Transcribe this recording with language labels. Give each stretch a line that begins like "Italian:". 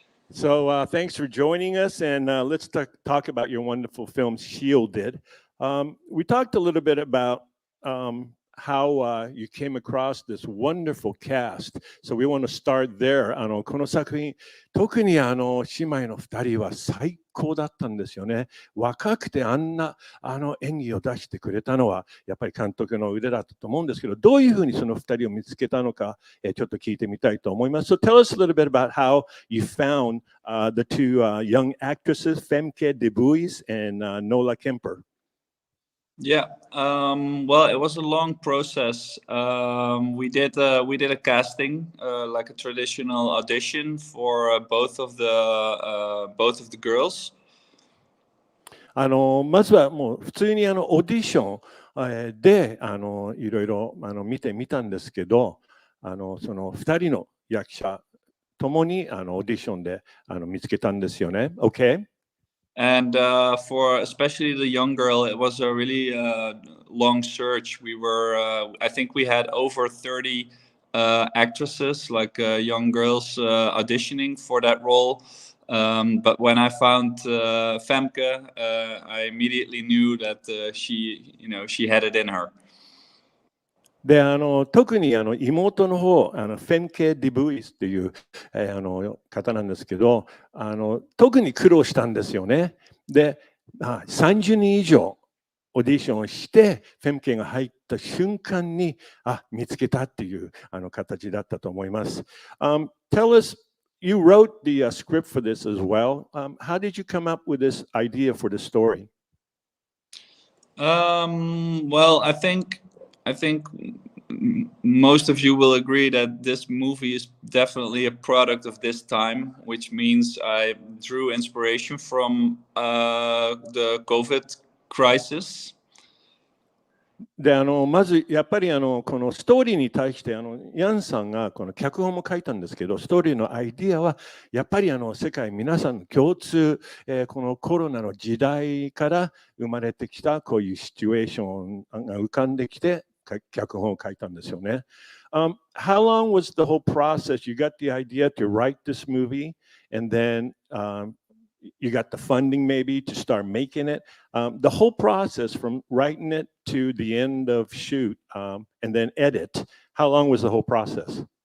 English: So thanks for joining us, and let's talk about your wonderful film, Shielded. We talked a little bit about how you came across this wonderful cast. So we want to start there.
Japanese: この作品、特に姉妹の2人は最高だったんですよね。若くてあんな演技を出してくれたのはやっぱり監督の腕だったと思うんですけど、どういうふうにその2人を見つけたのか、ちょっと聞いてみたいと思います。
English: So tell us a little bit about how you found the two young actresses, Femke de Buys and Nola Kemper. Yeah, well, it was a long process. We did a casting, like a traditional audition for both of the girls.
Japanese: まずはもう普通にオーディションでいろいろ見てみたんですけど、その2人の役者ともにオーディションで見つけたんですよね。
English: Okay? And for especially the young girl, it was a really long search. I think we had over 30 actresses, like young girls auditioning for that role. But when I found Femke, I immediately knew that she had it in her.
Japanese: で特に妹の方フェンケ・ディブイスっていう、方なんですけど特に苦労したんですよね。で30人以上オーディションをしてフェンケが入った瞬間に見つけたっていう形だったと思います。
English: Tell us, you wrote the script for this as well. How did you come up with this idea for the story? Well, I think most of you will agree that this movie is definitely a product of this time, which means I drew inspiration from the COVID crisis.
Japanese: でまずやっぱりこのストーリーに対してヤンさんがこの脚本も書いたんですけど、ストーリーのアイディアはやっぱり世界皆さんの共通、このコロナの時代から生まれてきたこういうシチュエーションが浮かんできて脚本を書いたんですよね。
English: How long was the whole process? You got the idea to write this movie, and then you got the funding maybe to start making it. The whole process from writing it to the end of shoot and then edit, how long was the whole process?